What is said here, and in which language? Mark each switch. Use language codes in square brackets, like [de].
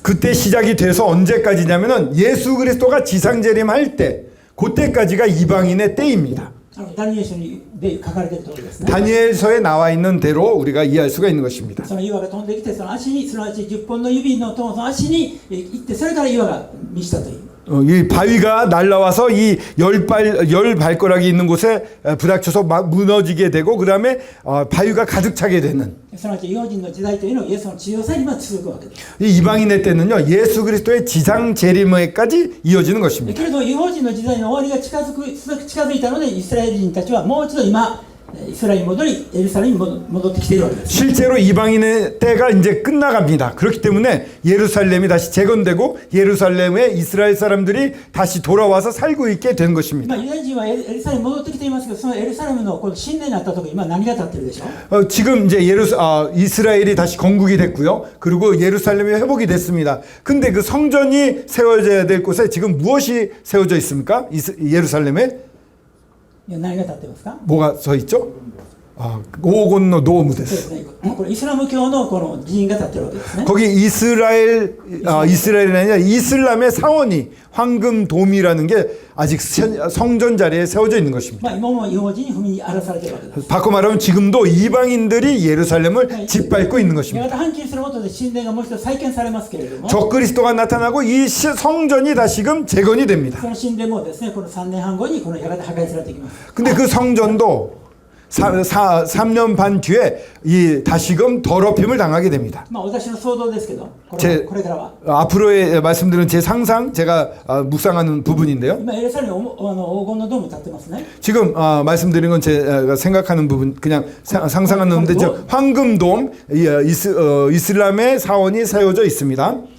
[ko] 그때 시작이 돼서 언제까지냐면은 예수 그리스도가 지상재림할 때 그때까지가 이방인의 때입니다. [ja] ダニエル書で書かれている通りですね。 [ko] 다니엘서에 나와 있는 대로 우리가 이해할 수가 있는 것입니다. [ja] その岩が飛んできてその足にすなわち10本の指のその足に行ってそれから岩が満ちたという。 [ko] 이 바위가 날라와서 이 열 발가락이 있는 곳에 부닥쳐서 막 무너지게 되고 그 다음에 바위가 가득 차게 되는 [ja] すなわち異邦人の時代というのはイエスの地上再臨まで続くわけです。 [ko] 이 이방인의 때는요 예수 그리스도의 지상 재림에까지 이어지는 것입니다. [ja] けれど異邦人の時代の終わりが近づいたのでイスラエル人たちはもう一度今イスラエルに戻りエルサレムに戻ってきているわけです。 [ko] 실제로 이방인의 때가 이제 끝나갑니다. 그렇기 때문에 예루살렘이 다시 재건되고 예루살렘에 이스라엘 사람들이 다시 돌아와서 살고 있게 된 것입니다. [ja] 今ユダヤ人はエルサレムに戻ってきていますけど、そのエルサレムのこの神殿になった時今何が立ってるでしょう。 [ko] 지금 이제 이스라엘이 다시 건국이 됐고요. 그리고 예루살렘이 회복이 됐습니다. 근데 그 성전이 세워져야 될 곳에 지금 무엇이 세워져 있습니까? 예루살렘에 [ja] 何が立ってますか。 [ko] 뭐가 서 있죠? [ja] 오곤노 도무 そうで 데스. すね。これイスラム教のこの寺院が立ってるわけですね。 [ko] 거기 이스라엘이 아니라 이슬람의 사원이 황금돔이라는 게 아직 성전 자리에 세워져 있는 것입니다. [ja] まあ今も異邦人に踏み荒らされているわけです。 [ko] 바꿔 말하면 지금도 이방인들이 예루살렘을 짓밟고 있는 것입니다. [ja] やがて反旗することで神殿がもう一度再建されますけれども、 [ko] 적그리스도가 나타나고 이 성전이 다시금 재건이 됩니다. [ja] その神殿もですね、この3年半後にこのやがて破壊されていきます。 [ko] 근데 그 성전도 3년 반 뒤에 이 다시금 더럽힘을 당하게 됩니다. [ja] まあ私の想像ですけど、これからは [ko] 앞으로의 말씀드린 제 상상, 제가 묵상하는 부분인데요. [ja] 今エルサレムに黄金のドーム立ってますね。 [ko] 지금 말씀드린 건 제가 생각하는 부분, 그냥 상상하는 건데 황금돔 이슬람의 사원이 세워져 있습니다.